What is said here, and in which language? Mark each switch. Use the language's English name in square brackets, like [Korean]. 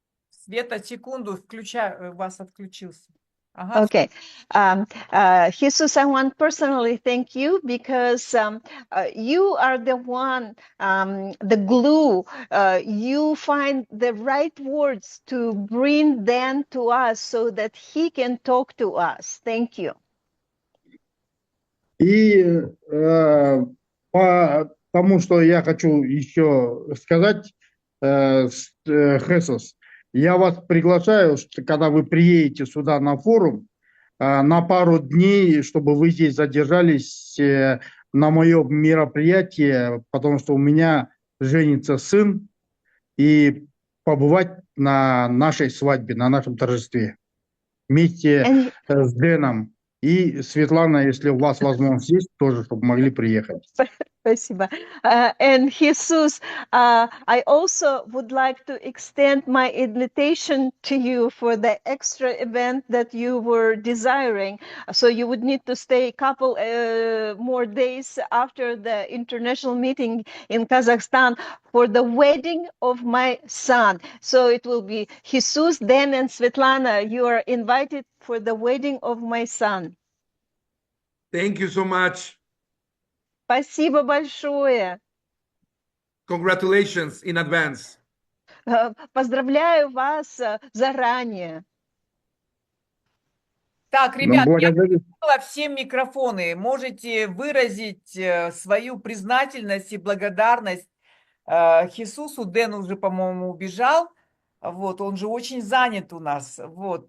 [Russian] Света, секунду, включаю, вас отключился. Ага. [English] Okay. Jesus, I want personally thank you because you are the one, the glue. You find the right words to bring them to us so that he can talk to us. Thank you. [Russian] И по тому, что я хочу еще сказать, Хесус, я вас приглашаю, что, когда вы приедете сюда на форум, на пару дней, чтобы вы здесь задержались на моем мероприятии, потому что у меня женится сын, и побывать на нашей свадьбе, на нашем торжестве вместе с Дэном. И Светлана, если у вас возможность есть, тоже, чтобы могли приехать. Спасибо. [English] And Jesus, I also would like to extend my invitation to you for the extra event that you were desiring. So you would need to stay a couple more days after the international meeting in Kazakhstan for the wedding of my son. So it will be Jesus, Dan, and Svetlana. You are invited for the wedding of my son. Thank you so much. [Russian] Спасибо большое. [English] Congratulations in advance. [Russian] Поздравляю вас заранее. Так, ребят, я Благодарю. включила всем микрофоны. Можете выразить свою признательность и благодарность Хисусу. Дэн уже, по-моему, убежал. Вот, он же очень занят у нас. Вот.